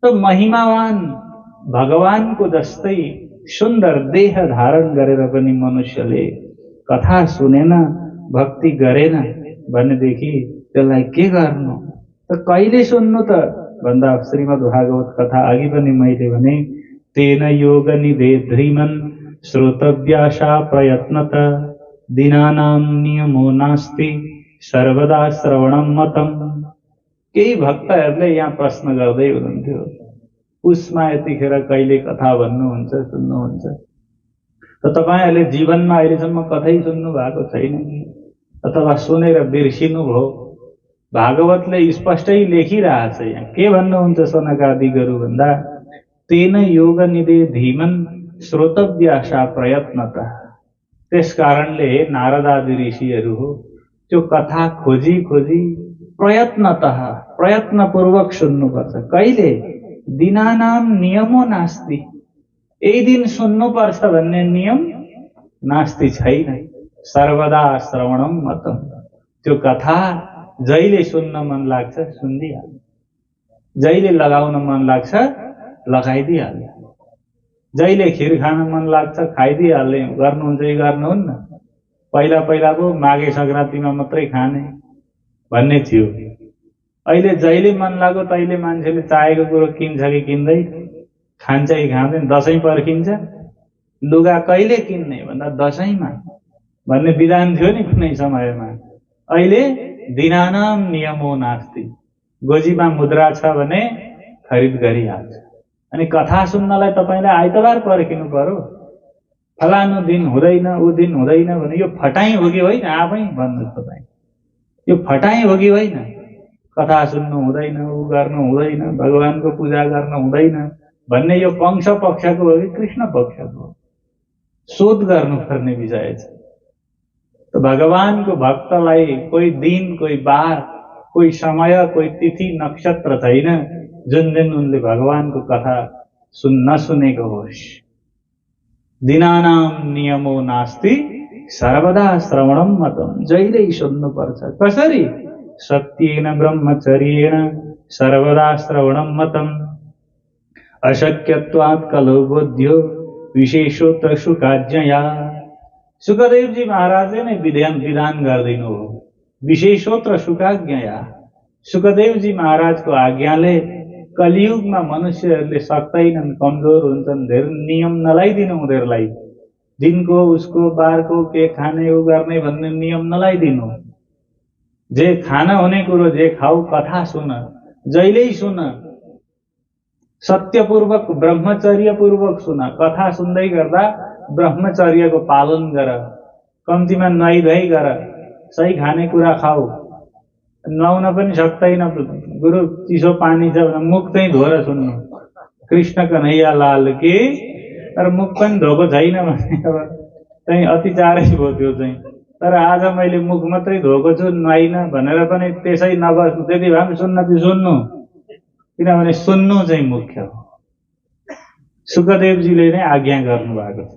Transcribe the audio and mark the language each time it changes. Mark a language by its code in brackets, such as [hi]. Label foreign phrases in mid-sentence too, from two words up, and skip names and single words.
[ne] र महिमावान भगवानको जस्तै सुन्दर देह धारण गरेर पनि मनुष्यले कथा सुनेन, भक्ति गरेन भनेदेखि त्यसलाई के गर्नु? त कहिले सुन्नु त भन्दा श्रीमद् भागवत कथा अघि पनि मैले भने, [sa] तेन योग निधे ध्रीमन श्रोतव्याशा प्रयत्नत दिनानां नियमो नास्ति सर्वदा श्रवणम मतम। [ne] केही भक्तहरूले यहाँ प्रश्न गर्दै हुनुहुन्थ्यो, उसमा यतिखेर कहिले कथा भन्नुहुन्छ, सुन्नुहुन्छ? त तपाईँहरूले जीवनमा अहिलेसम्म कथै सुन्नु भएको छैन कि? अथवा सुनेर बिर्सिनु भयो? भागवतले स्पष्टै लेखिरहेछ यहाँ के भन्नुहुन्छ सनकादि गुरु भन्दा [sa] तेन योग निधे धीमन श्रोतव्याशा प्रयत्नता। [ne] त्यस कारणले नारदादि ऋषिहरू हो त्यो कथा खोजी खोजी प्रयत्नतः प्रयत्नपूर्वक सुन्नुपर्छ। [sa] कहिले दिनानाम नियमो नास्ति, [ne] यही दिन सुन्नुपर्छ भन्ने नियम नास्ति छैन। [sa] सर्वदा श्रवणम मतम, [ne] त्यो कथा जहिले सुन्न मन लाग्छ सुनिदिहाल्नु, जहिले लगाउन मन लाग्छ लगाइदिइहाल्नु, जहिले खिर खान मन लाग्छ खाइदिइहाल्ने। गर्नुहुन्छ कि गर्नुहुन्न? पहिला पहिला पो माघे सङ्क्रान्तिमा मात्रै खाने भन्ने थियो। अहिले जहिले मन लाग्यो तहिले मान्छेले चाहेको कुरो किन्छ कि किन्दैन, खान्छ कि खाँदैन। दसैँ पर्खिन्छ, लुगा कहिले किन्ने भन्दा दसैँमा भन्ने विधान थियो नि कुनै समयमा। [sa] अहिले दिनानाम नियमो नास्ति, [ne] गोजीमा मुद्रा छ भने खरिद गरिहाल्छ। अनि कथा सुन्नलाई तपाईँलाई आइतबार पर्खिनु पर्यो, फलानु दिन हुँदैन ऊ दिन हुँदैन भने यो फटाइ हो कि होइन? आफै भन्नुहोस् तपाईँ, यो फटाइ हो कि होइन? कथा सुन्नु हुँदैन, ऊ गर्नु हुँदैन, भगवानको पूजा गर्न हुँदैन भन्ने यो कंश पक्षको हो कि कृष्ण पक्षको? शोध गर्नुपर्ने विषय छ। भगवानको भक्तलाई कोही दिन, कोही बार, कोही समय, कोही तिथि नक्षत्र छैन जुन दिन उनले भगवानको कथा नसुनेको होस्। [sa] दिनानाम नियमो नास्ति सर्वदा श्रवणम मतम, [ne] जहिल्यै सुन्नुपर्छ। कसरी? [sa] सत्येन ब्रह्मचर्येण सर्वदा श्रवणम मतम, अशक्यत्वात् कलो बोध्यो विशेषोत्र शुकाज्ञया। [ne] सुखदेवजी महाराजले नै विधान गरिदिनु हो, [sa] विशेषोत्र शुकाज्ञया। [ne] सुखदेवजी महाराजको आज्ञाले कलियुगमा मनुष्यहरूले सक्दैनन्, कमजोर हुन्छन्, धेरै नियम नलाइदिनु उनीहरूलाई। दिनको उसको बारको के खाने ऊ गर्ने भन्ने नियम नलाइदिनु। जे खान हुने कुरो जे खाऊ, कथा सुन, जहिल्यै सुन, सत्यपूर्वक ब्रह्मचर्यपूर्वक सुन। कथा सुन्दै गर्दा ब्रह्मचर्यको पालन गर, कम्तीमा नुहाइधुवाइ गर, सही खानेकुरा खाऊ। नुहाउन पनि सक्दैन गुरु, चिसो पानी छ भने मुख चाहिँ धोएर सुन्नु, [hi] कृष्ण कन्हैया लाल की। [ne] तर मुख पनि धोएको छैन भने अब चाहिँ अति चाँडै भयो त्यो चाहिँ। तर आज मैले मुख मात्रै धोएको छु, नुहाइन भनेर पनि त्यसै नबस्नु, त्यति भए पनि सुन्न चाहिँ सुन्नु, किनभने सुन्नु चाहिँ मुख्य हो। सुखदेवजीले नै आज्ञा गर्नुभएको छ।